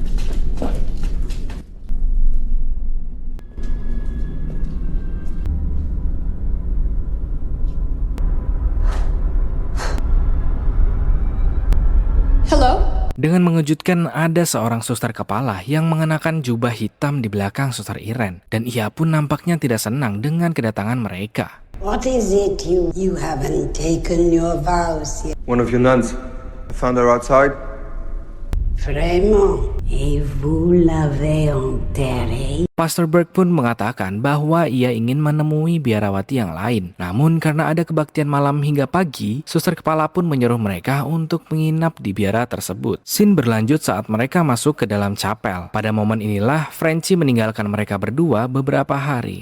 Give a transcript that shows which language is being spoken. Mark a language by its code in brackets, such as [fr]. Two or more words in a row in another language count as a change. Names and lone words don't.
[id] Hello? Dengan mengejutkan ada seorang suster kepala yang mengenakan jubah hitam di belakang Suster Irene. Dan ia pun nampaknya tidak senang dengan kedatangan mereka. [en] What is it you haven't taken your vows yet? One of your nuns. I found her outside. [fr] Vraiment, et vous l'avez enterré? [id] Pastor Burke pun mengatakan bahwa ia ingin menemui biarawati yang lain. Namun karena ada kebaktian malam hingga pagi, suster kepala pun menyuruh mereka untuk menginap di biara tersebut. Scene berlanjut saat mereka masuk ke dalam chapel. Pada momen inilah Frenchie meninggalkan mereka berdua beberapa hari.